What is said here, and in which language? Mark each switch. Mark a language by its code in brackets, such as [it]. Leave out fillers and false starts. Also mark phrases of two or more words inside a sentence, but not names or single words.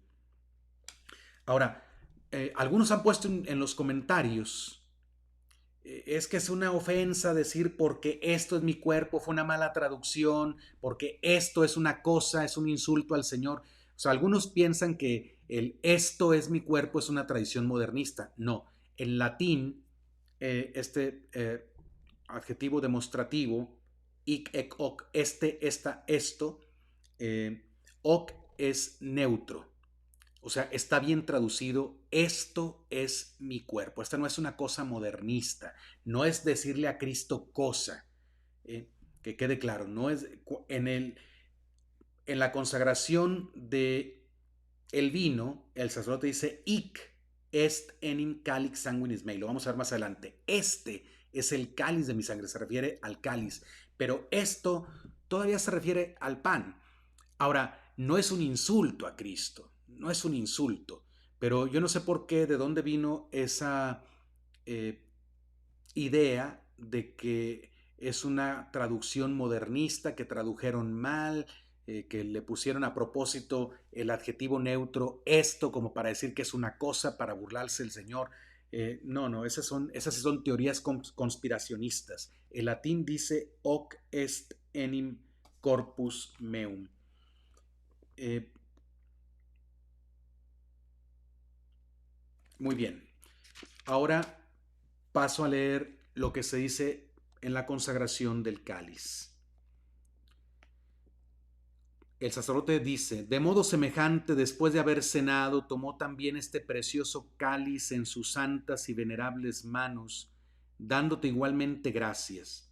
[es] Ahora, algunos han puesto en los comentarios, es que es una ofensa decir porque esto es mi cuerpo, fue una mala traducción, porque esto es una cosa, es un insulto al Señor. O sea, algunos piensan que el esto es mi cuerpo es una tradición modernista. No, en latín, adjetivo demostrativo, [la] ic, ec, hoc, [es] esta, esto, hoc es neutro. O sea, está bien traducido, esto es mi cuerpo. Esta no es una cosa modernista, no es decirle a Cristo cosa, que quede claro, no es en la consagración de el vino, el sacerdote dice, [la] ic est enim calix sanguinis mei, [es] lo vamos a ver más adelante, este es el cáliz de mi sangre, se refiere al cáliz, pero esto todavía se refiere al pan. Ahora, no es un insulto a Cristo, no es un insulto, pero yo no sé por qué, de dónde vino esa idea de que es una traducción modernista, que tradujeron mal, que le pusieron a propósito el adjetivo neutro esto como para decir que es una cosa, para burlarse del Señor. No, esas sí son teorías conspiracionistas. El latín dice [la] hoc est enim corpus meum. [es] Muy bien. Ahora paso a leer lo que se dice en la consagración del cáliz. El sacerdote dice: de modo semejante, después de haber cenado, tomó también este precioso cáliz en sus santas y venerables manos, dándote igualmente gracias.